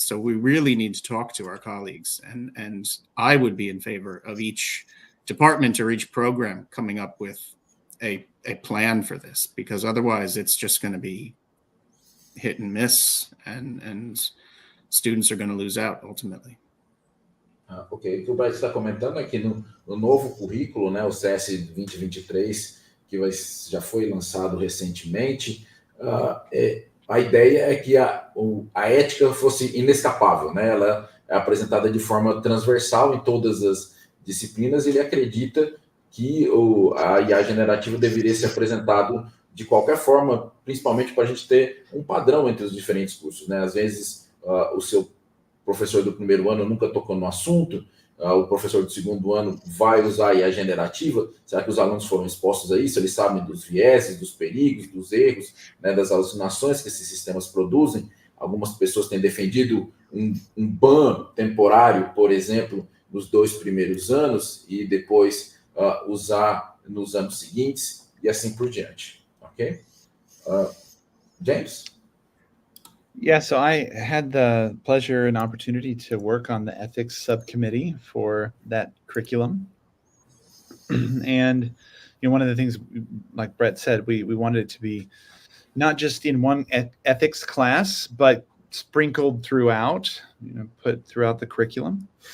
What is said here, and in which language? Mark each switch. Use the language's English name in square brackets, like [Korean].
[English] So we really need to talk to our colleagues, and I would be in favor of each department or each program coming up with a plan for this, because otherwise it's just going to be hit and miss, and students are going to lose out ultimately. [Portuguese] Ok, o que o Bright está comentando é que no novo currículo, né, o CS 2023, que já foi lançado recentemente, a ideia é que a ética fosse inescapável, né? Ela é apresentada de forma transversal em todas as disciplinas e ele acredita que a IA generativa deveria ser apresentado de qualquer forma, principalmente para a gente ter um padrão entre os diferentes cursos, né? Às vezes, o seu professor do primeiro ano nunca tocou no assunto, o professor do segundo ano vai usar a IA generativa, será que os alunos foram expostos a isso? Eles sabem dos vieses, dos perigos, dos erros, né, das alucinações que esses sistemas produzem? Algumas pessoas têm defendido um ban temporário, por exemplo, nos 2 primeiros anos e depois usar nos anos seguintes e assim por diante. Ok? James? [English] Yeah, so I had the pleasure and opportunity to work on the ethics subcommittee for that curriculum. And one of the things, like Brett said, we wanted it to be not just in one ethics class, but sprinkled throughout, put throughout the curriculum.